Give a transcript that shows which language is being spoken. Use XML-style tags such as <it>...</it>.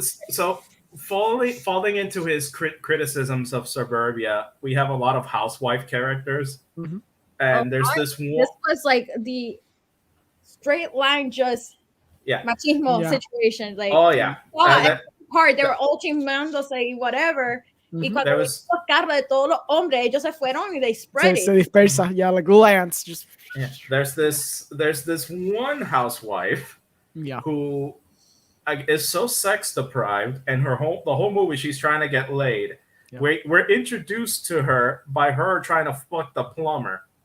<en>so falling into his criticisms of suburbia, we have a lot of housewife characters, and there's this one. This was like the straight line, just machismo situation. Like, part they were all chismeándose whatever.</en> <es>Y cuando los carros de todos los hombres, ellos se fueron y</es> <en>they spread it.</en> <es>Se dispersa,</es> <en>like little ants. Just there's this one housewife, who is so sex deprived, and the whole movie she's trying to get laid. Yeah. We're introduced to her by her trying to fuck the plumber.</en>